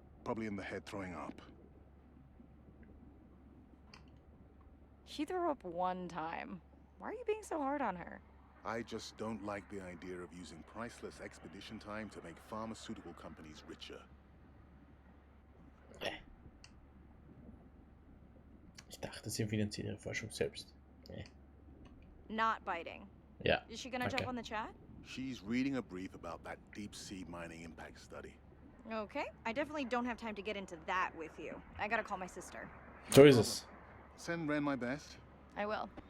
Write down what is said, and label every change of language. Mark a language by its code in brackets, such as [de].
[en] Probably in the head throwing up. She threw up one time. Why are you being so hard on her? I just don't like the idea of using priceless expedition time to make pharmaceutical companies richer. [de] Ich dachte, sie finanziert ihre Forschung selbst. [en] Not biting. [de] Ja. [en] Is she gonna jump on the chat? She's reading a brief about that deep-sea mining impact study. Okay, I definitely don't have time to get into that with you. I gotta call my sister. [de] So ist es. [en] Send Ren my best. I will.